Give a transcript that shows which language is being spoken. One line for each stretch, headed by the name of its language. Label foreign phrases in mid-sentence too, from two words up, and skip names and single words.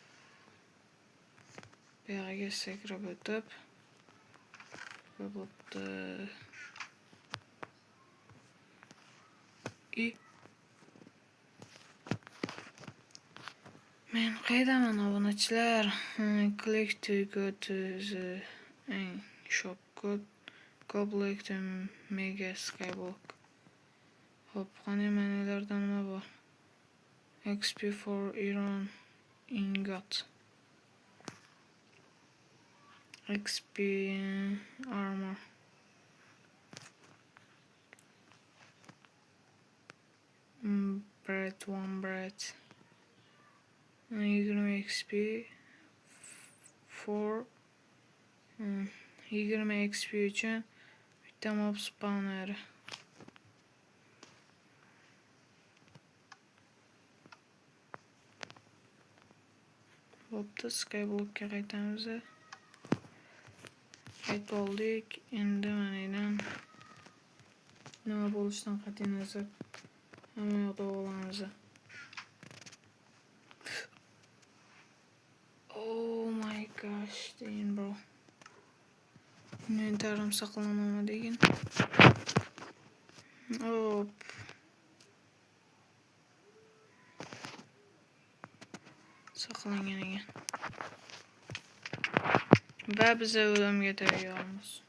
Uzbek: Bu yerga sakrab o'tib bo'pti. Men qaydaman obunachilar?
English: Click to go to the shop code. Go black to mega skyblock.
Uzbek: Hop, qani menelardan nima bor?
English: XP for iron ingot. XP armor. One bread. 20 XP for 20 XP
Uzbek: uchun bitta
English: mob spawner.
Uzbek: Bo'pti, skyblockga qaytamiz. Qaytib oldik. Endi manadan nima bo'lishidan qat'iy nazar hamma yoqda olamiz.
English: Oh my gosh,
Uzbek: deyin bro. Inventarim saqlanmadi degan. Hop. Saqlangan ekan. Va biz o'limga tayyormiz.